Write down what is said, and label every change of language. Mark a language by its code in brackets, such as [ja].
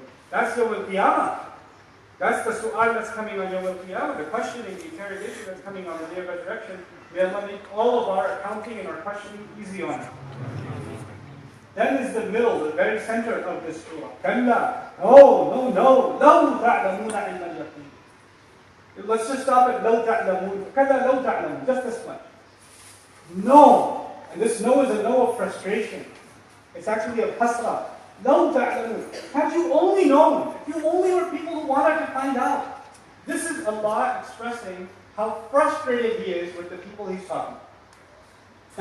[en] That's Yawm al-Qiyamah. That's the su'al that's coming on Yawm al-Qiyamah, the questioning, the interrogation that's coming on the Day of Resurrection. May Allah make all of our accounting and our questioning easy on us. then is the middle, the very center of this surah. [ar] كلا. No, لو تعلمون علم اليقين. [en] Let's just stop at [ar] لو تعلمون. كلا لو تعلمون. [en] Just this much. No. And this no is a no of frustration. It's actually a hasra. [ar] لو تعلمون. [en] Had you only known, if you only were people who wanted to find out. This is Allah expressing how frustrated He is with the people He's talking to.